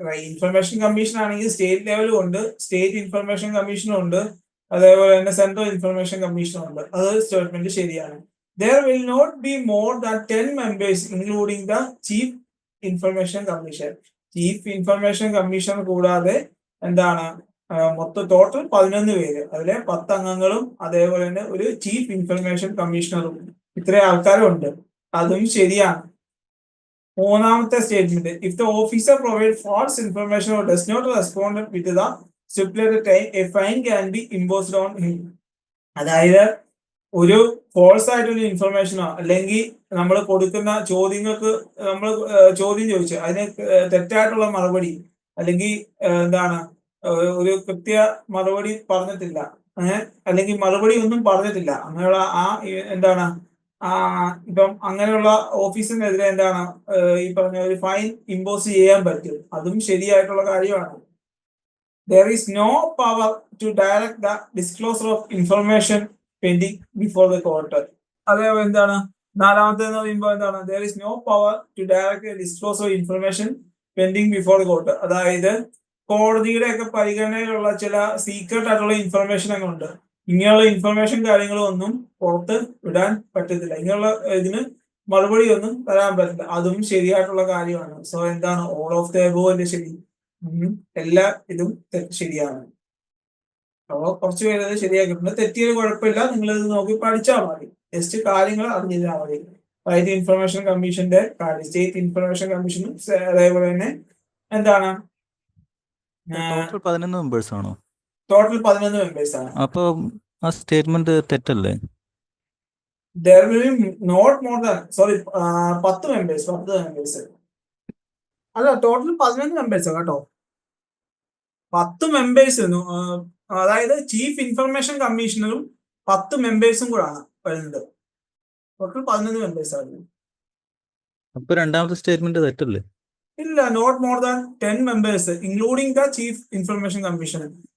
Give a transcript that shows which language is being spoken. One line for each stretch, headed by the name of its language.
Malayalam: Information commission ആണെങ്കിൽ state ലെവലും ഉണ്ട്, സ്റ്റേറ്റ് ഇൻഫർമേഷൻ കമ്മീഷനും ഉണ്ട്, അതേപോലെ തന്നെ സെൻട്രൽ ഇൻഫർമേഷൻ കമ്മീഷനും ഉണ്ട്. അതൊരു സ്റ്റേറ്റ്മെന്റ് ശരിയാണ്.
English: There will not be more than 10 members, including the Chief Information Commission.
Malayalam: Chief information commission കൂടാതെ എന്താണ് മൊത്തം ടോട്ടൽ 11 പേര്, അതിലെ 10 അംഗങ്ങളും അതേപോലെ തന്നെ ഒരു ചീഫ് ഇൻഫർമേഷൻ കമ്മീഷണറും ഇത്രയും ആൾക്കാരും ഉണ്ട്. അതും ശരിയാണ്. മൂന്നാമത്തെ statement,
English: If the officer provide false information or does not respond with the stipulated time a fine can be imposed on him.
Malayalam: അതായത് ഒരു ഫോൾസ് ആയിട്ടുള്ള ഇൻഫർമേഷനോ അല്ലെങ്കിൽ നമ്മൾ കൊടുക്കുന്ന ചോദ്യങ്ങൾക്ക് നമ്മൾ ചോദ്യം ചോദിച്ചു അതിന് തെറ്റായിട്ടുള്ള മറുപടി അല്ലെങ്കിൽ എന്താണ് ഒരു കൃത്യ മറുപടി പറഞ്ഞിട്ടില്ല, അല്ലെങ്കിൽ മറുപടി ഒന്നും പറഞ്ഞിട്ടില്ല, അങ്ങനെയുള്ള എന്താണ് ഇപ്പം അങ്ങനെയുള്ള ഓഫീസിനെതിരെ എന്താണ് ഈ പറഞ്ഞ ഒരു ഫൈൻ ഇമ്പോസ് ചെയ്യാൻ പറ്റും. അതും ശരിയായിട്ടുള്ള കാര്യമാണ്.
English: There is no power to direct the disclosure of information pending before the court.
Malayalam: അതേപോലെ എന്താണ് നാലാമത്തെ എന്ന് പറയുമ്പോൾ എന്താണ്,
English: there is no power to direct the disclosure of information pending before the court.
Malayalam: അതായത് കോടതിയുടെ ഒക്കെ പരിഗണനയിലുള്ള ചില സീക്രട്ട് ആയിട്ടുള്ള ഇൻഫർമേഷൻ ഒക്കെ ഉണ്ട്. ഇങ്ങനെയുള്ള ഇൻഫർമേഷൻ കാര്യങ്ങളൊന്നും പുറത്ത് വിടാൻ പറ്റത്തില്ല. ഇങ്ങനെയുള്ള ഇതിന് മറുപടി ഒന്നും തരാൻ പറ്റില്ല. അതും ശരിയായിട്ടുള്ള കാര്യമാണ്. സോ എന്താണ്
English: all of the above
Malayalam: അല്ലേ ശരി? എല്ലാ ഇതും ശരിയാണ്. അപ്പോൾ കുറച്ച് പേര് അത് ശരിയാക്കിയിട്ടുണ്ട്. തെറ്റിയത് കുഴപ്പമില്ല, നിങ്ങൾ ഇത് നോക്കി പഠിച്ചാൽ മതി. ജസ്റ്റ് കാര്യങ്ങൾ അറിഞ്ഞിരുന്നാൽ മതി. റൈറ്റ് ഇൻഫർമേഷൻ കമ്മീഷന്റെ കാര്യം, സ്റ്റേറ്റ് ഇൻഫർമേഷൻ കമ്മീഷനും അതേപോലെ തന്നെ എന്താണ് ടോട്ടൽ 11 മെമ്പേഴ്സ് ആണോ? ടോട്ടൽ 11 മെമ്പേഴ്സ് ആണ്. അപ്പൊ ആ സ്റ്റേറ്റ്മെന്റ് തെറ്റല്ലേ?
English: There will be not more than 10 members.
Malayalam: അല്ല, ടോട്ടൽ 11 മെമ്പേഴ്സ് കേട്ടോ. 10 മെമ്പേഴ്സ്, അതായത് ചീഫ് ഇൻഫർമേഷൻ കമ്മീഷണറും 10 മെമ്പേഴ്സും കൂടാണ് വരുന്നത്. ടോട്ടൽ 11 മെമ്പേഴ്സ് ആണ്. അപ്പൊ രണ്ടാമത്തെ സ്റ്റേറ്റ്മെന്റ് തെറ്റല്ലേ? ഇല്ല,
English: Not more than 10 members including the chief information commissioner.